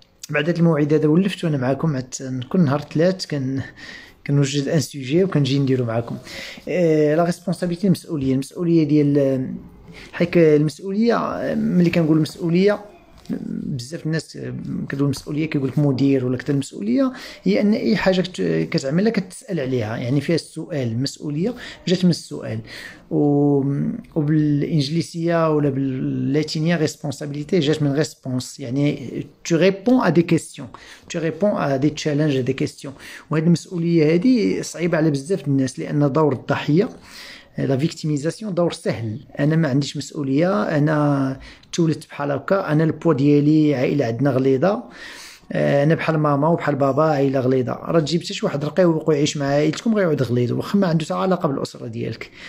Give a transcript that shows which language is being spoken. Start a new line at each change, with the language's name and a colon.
Arabic: بعد هذا الموعد هذا ولفت وانا معكم، كل نهار ثلاث كنوجد ان سوجي وكنجي نديرو معكم. لا ريسبونسابيلتي المسؤوليه ديال حيت المسؤوليه، ملي كنقول المسؤوليه بزاف الناس كتقول المسؤوليه كيقول لك مدير ولا كذا. المسؤوليه هي ان اي حاجه كتعملها كتسال عليها، يعني فيها السؤال. المسؤوليه جات من السؤال، وبالانجليزيه ولا باللاتينيه ريسبونسابيلتي جات من ريسبونس، يعني
French: tu réponds à des questions,
Arabic: tu réponds à des challenges à des questions. وهذه المسؤوليه هذه صعيبه على بزاف الناس، لان دور الضحيه لا فيكتيميزاسيون دور سهل. انا ما عنديش مسؤوليه، انا تولدت بحال هكا، انا البوا ديالي عائله عندنا غليظه، انا بحال ماما وبحال بابا عائله غليظه. راه تجيب حتى شي واحد رقيق ويعيش مع عائلتكم غيعود غليظ، واخا ما عنده حتى علاقه بالاسره ديالك.